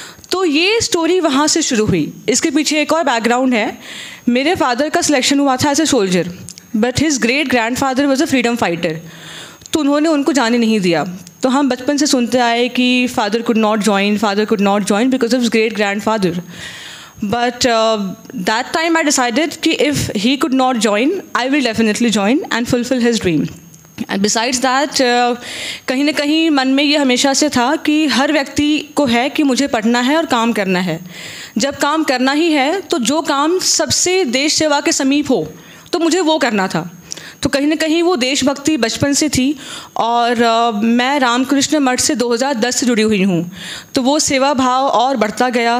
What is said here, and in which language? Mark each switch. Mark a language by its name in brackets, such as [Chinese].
[Hindi] तो ये स्टोरी वहाँ से शुरू हुई. इसके पीछे एक और बैकग्राउंड है. मेरे [English] father [Hindi] का [English] selection [Hindi] हुआ था [English] as a soldier, but his great grandfather was a freedom fighter, [Hindi] तो उन्होंने उनको जाने नहीं दिया. तो हम बचपन से सुनते आए कि [English] Father could not join because of his great grandfather. But that time I decided [Hindi] कि [English] if he could not join, I will definitely join and fulfill his dream. And besides that, [Hindi] कहीं ना कहीं मन में ये हमेशा से था कि हर व्यक्ति को है कि मुझे पढ़ना है और काम करना है. जब काम करना ही है तो जो काम सबसे देश सेवा के समीप हो तो मुझे वो करना था. तो कहीं ना कहीं वो देशभक्ति बचपन से थी. और मैं रामकृष्ण मठ से 2010 से जुड़ी हुई हूँ, तो वो सेवा भाव और बढ़ता गया.